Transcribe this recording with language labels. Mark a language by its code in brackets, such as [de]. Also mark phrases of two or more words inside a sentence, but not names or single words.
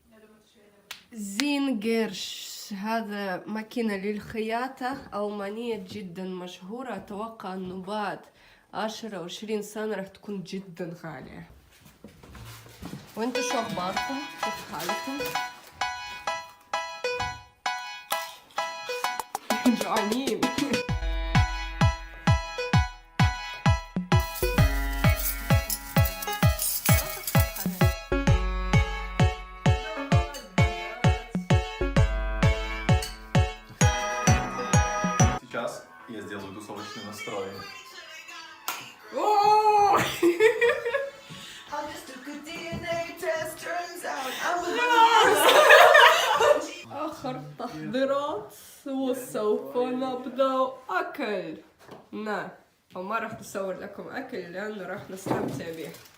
[ar] زين قرش، هذا ماكينة للخياطة ألمانية جدا مشهورة. أتوقع أنه بعد 10 أو 20 سنة راح تكون جدا غالية. وانتوا شو أخباركم؟ كيف حالكم؟ جوعانين. [ru] Сейчас я сделаю тусовочный настрой. [ar] آخر تحضيرات وسوف نبدأ أكل. نعم، وما راح نصور لكم أكل لأنه راح نستمتع به.